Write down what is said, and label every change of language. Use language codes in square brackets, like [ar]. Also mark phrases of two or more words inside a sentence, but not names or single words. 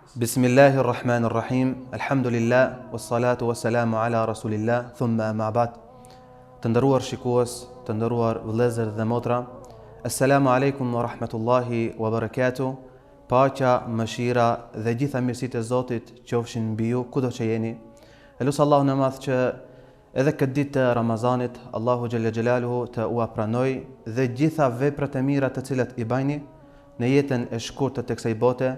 [ar] بسم الله الرحمن الرحيم. الحمد لله والصلاة والسلام على رسول الله ثم أما بعد. [sq] Të nderuar shikues, të nderuar vëllezër dhe motra, [ar] السلام عليكم ورحمة الله وبركاته. [sq] Paqja, mëshira dhe gjitha mirësitë e Zotit qofshin mbi ju kudo që jeni. Elusi Allahun e Madh që edhe këtë ditë të Ramazanit Allahu [ar] جل جلاله [sq] të ua pranoj dhe gjitha veprat e mira të cilat i bajni në jetën e shkurtër të kësaj bote.